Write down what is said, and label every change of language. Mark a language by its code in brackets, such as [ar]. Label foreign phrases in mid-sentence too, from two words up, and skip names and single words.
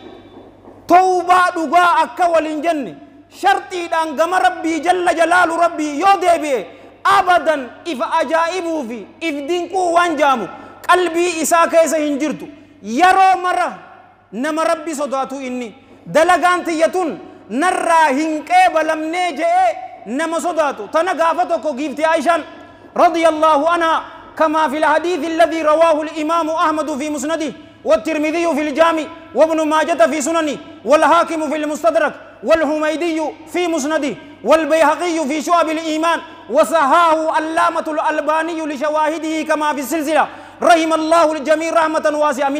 [om] tawbaa dhugaa akka waliin jenne shartiidhaan gama rabbii [ar] جل جلاله [om] rabbii yoo deebi'e abadan ifa ajaa'ibuu fi if dinquu waan jaamu qalbii isaa keessa hin jirtu yeroo mara nama rabbi sodaatu inni dalagaan tiyyatun narraa hin qeebalamnee je'ee nama sodaatu tana gaafa tokko giifti Aishaan [ar] رضي الله عنها كما في الحديث الذي رواه الإمام أحمد في مسنده والترمذي في الجامع وابن ماجة في سننه والحاكم في المستدرك والحميدي في مسنده والبيهقي في شعب الإيمان وصححه علامة الألباني لشواهده كما في السلسلة رحم الله الجميع رحمة واسعة من